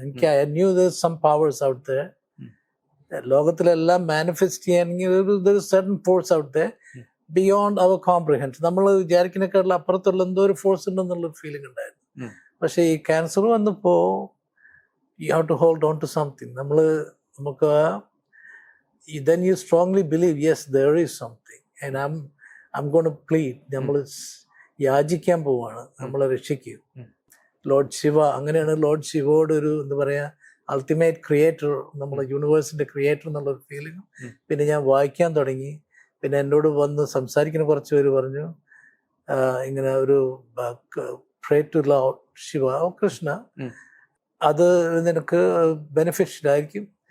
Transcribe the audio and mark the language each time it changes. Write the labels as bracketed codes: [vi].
[ml] എനിക്ക് [en] I knew there some powers out there, [ml] ലോകത്തിലെല്ലാം [en] manifest [ml] ചെയ്യാനെങ്കിൽ ഒരു [en] Certain force out there beyond our comprehension. [ml] നമ്മൾ വിചാരിക്കുന്നതിനേക്കാളും അപ്പുറത്തുള്ള എന്തോ ഒരു ഫോഴ്സ് ഉണ്ടെന്നുള്ളൊരു ഫീലിംഗ് ഉണ്ടായിരുന്നു. പക്ഷേ ഈ ക്യാൻസർ വന്നപ്പോൾ [en] You have to hold on to something. [ml] നമുക്ക് [en] then you strongly believe, yes, there is something and I'm going to plead. [ml] നമ്മൾ യാചിക്കാൻ പോവാണ്, നമ്മളെ രക്ഷിക്കും. ലോർഡ് ശിവ, അങ്ങനെയാണ് ലോർഡ് ശിവയോട് ഒരു എന്താ പറയുക അൾട്ടിമേറ്റ് ക്രിയേറ്റർ, നമ്മളെ യൂണിവേഴ്സിന്റെ ക്രിയേറ്റർ എന്നുള്ളൊരു ഫീലിംഗ്. പിന്നെ ഞാൻ വായിക്കാൻ തുടങ്ങി. പിന്നെ എന്നോട് വന്ന് സംസാരിക്കുന്ന കുറച്ച് പേര് പറഞ്ഞു ഇങ്ങനെ ഒരു പ്രേ ടു ലോർഡ് ശിവ, ഓ കൃഷ്ണ, അത് നിനക്ക് ബെനിഫിഷ്യൽ ആയിരിക്കും.